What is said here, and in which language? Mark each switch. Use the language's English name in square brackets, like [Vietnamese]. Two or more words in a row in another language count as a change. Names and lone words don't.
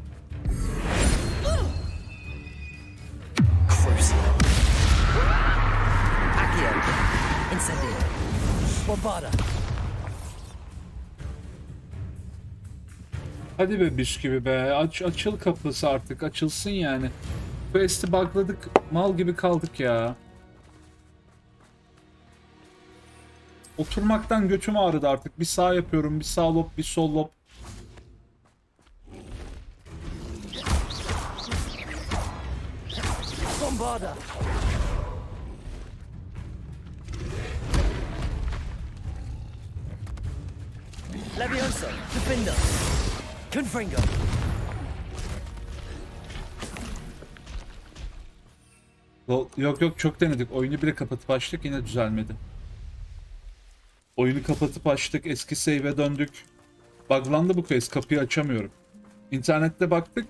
[Turkish] Hadi be bisküvi be. Açıl kapısı artık. Açılsın yani. Quest'i bugladık. Mal gibi kaldık ya. Oturmaktan götüm ağrıdı artık. Bir sağ yapıyorum. Bir sağ lob, bir sol lob. Bombarda! Levioso! Defender! Confringo! Yok yok, çok denedik. Oyunu bile kapatıp açtık, yine düzelmedi. Oyunu kapatıp açtık. Eski save'e döndük. Buglandı bu quest. Kapıyı açamıyorum. İnternette baktık.